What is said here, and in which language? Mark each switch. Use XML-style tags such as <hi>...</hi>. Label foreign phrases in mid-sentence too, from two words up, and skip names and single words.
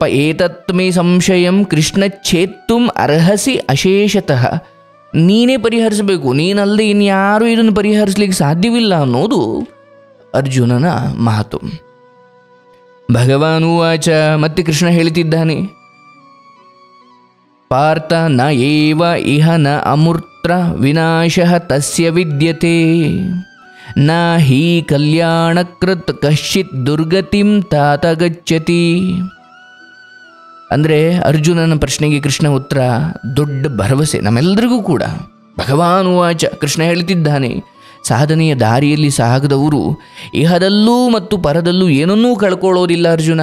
<sa>ಏತತ್ ಮೇ ಸಂಶಯಂ ಕೃಷ್ಣ ಚೇತ್ತುಂ ಅರ್ಹಸಿ ಅಶೇಷತಃ,</sa> <kn>ನೀನೇ ಪರಿಹರಿಸಬೇಕು, ನೀನಲ್ಲದೆ ಇನ್ಯಾರೂ ಇದನ್ನು ಪರಿಹರಿಸಲಿಕ್ಕೆ ಸಾಧ್ಯವಿಲ್ಲ ಅನ್ನೋದು ಅರ್ಜುನನ ಮಾತು. ಭಗವಾನುವಾಚ, ಮತ್ತೆ ಕೃಷ್ಣ ಹೇಳ್ತಿದ್ದಾನೆ,</kn> <sa>ಪಾರ್ಥ ನ ಏವ ಇಹ ನ ಅಮೂರ್ತ ವಿನಾಶಃ ತಸ್ಯ ವಿದ್ಯತೆ ನ ಹಿ ಕಲ್ಯಾಣಕೃತ್ ಕಶ್ಚಿತ್ ದುರ್ಗತಿಂ ತಾತ ಗಚ್ಚತಿ.</sa> <kn>ಅಂದರೆ ಅರ್ಜುನನ ಪ್ರಶ್ನೆಗೆ ಕೃಷ್ಣ ಉತ್ತರ ದೊಡ್ಡ ಭರವಸೆ ನಮ್ಮೆಲ್ಲರಿಗೂ ಕೂಡ. ಭಗವಾನುವಾಚ, ಕೃಷ್ಣ ಹೇಳ್ತಿದ್ದಾನೆ, ಸಾಧನೆಯ ದಾರಿಯಲ್ಲಿ ಸಾಗದವರು ಇಹದಲ್ಲೂ ಮತ್ತು ಪರದಲ್ಲೂ ಏನನ್ನೂ ಕಳ್ಕೊಳ್ಳೋದಿಲ್ಲ ಅರ್ಜುನ.</kn>